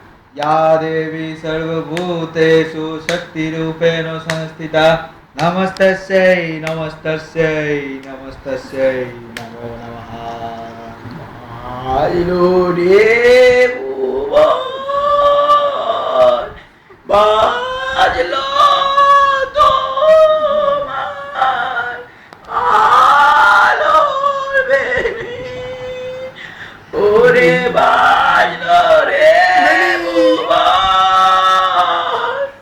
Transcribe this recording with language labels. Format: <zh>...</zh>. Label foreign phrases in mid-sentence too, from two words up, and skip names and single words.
<sa>या देवी सर्वभूतेषु शक्तिरूपेण संस्थिता नमस्तस्यै नमस्तस्यै नमस्तस्यै नमो नमः।</sa> <bn>আইলো রে ভুবন, বাজলো তোমার আলোর বেণী, ওরে বাজলো রে ভুবন,</bn>